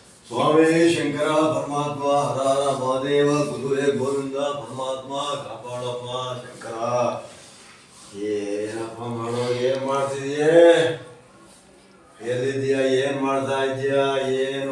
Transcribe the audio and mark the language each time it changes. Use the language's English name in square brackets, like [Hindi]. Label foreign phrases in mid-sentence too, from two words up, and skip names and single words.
[Sanskrit] स्वामी शंकर परमात्मा हर हर महादेव गुरुवे [Kannada] ಗೋವಿಂದ ಪರಮಾತ್ಮ ಕಾಪಾಡಪ್ಪ ಶಂಕರ. ಏನಪ್ಪ ಮಾಡೋ, ಏನ್ ಮಾಡ್ತಿದ್ಯೆ? ಎಲ್ಲಿದ್ಯಾ? ಏನ್ ಮಾಡ್ತಾ ಇದ್ಯಾ? ಏನು?